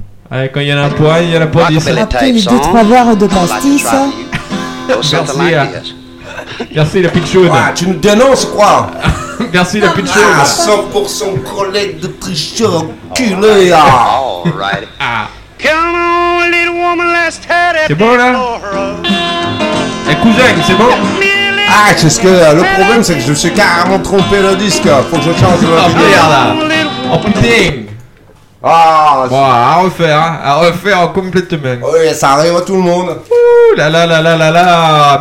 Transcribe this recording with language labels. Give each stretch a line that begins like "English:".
French: Allez, quand il y en a un poids, il y en a pas 10. Après une 2-3 heures de pastis. Merci. Merci la pitchoune. Ouais, tu nous dénonces quoi? Merci la pitchoune. Ah, 100% collègue de tricheur, enculé.
English: Right. Ah. Come on, little woman, let's head it.
French: C'est bon là?
English: Hey, cousin,
French: c'est bon? Ah, c'est ce que le problème, c'est que je me suis carrément trompé le disque. Faut que je change le disque. Oh merde! Oh putain! Ah, bon, à refaire, hein. À refaire complètement. Oui, ça arrive à tout le monde. Ouh là là là là là là!